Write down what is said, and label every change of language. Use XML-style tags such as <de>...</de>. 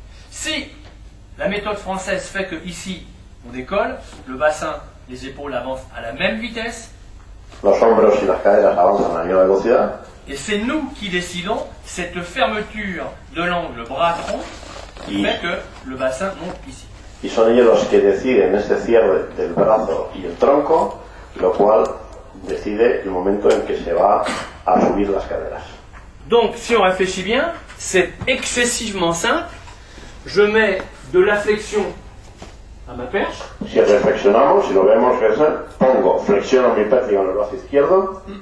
<fr>Si la méthode française fait que ici on décolle, le bassin, les épaules avancent à la même vitesse,</fr> <es>Los hombros y las caderas avanzan a la misma velocidad</es> <fr>et c'est nous qui décidons cette fermeture de l'angle bras-tronc qui fait que le bassin monte ici.</fr> <es>y son ellos los que deciden este cierre del brazo y el tronco, lo cual decide el momento en que se va a subir las caderas.</es> <fr>Donc, si on réfléchit bien, c'est excessivement simple. Je mets de la flexion à ma perche,</fr> <es>Si reflexionamos, si lo vemos, pongo, flexiono mi pértiga en el brazo izquierdo,</es>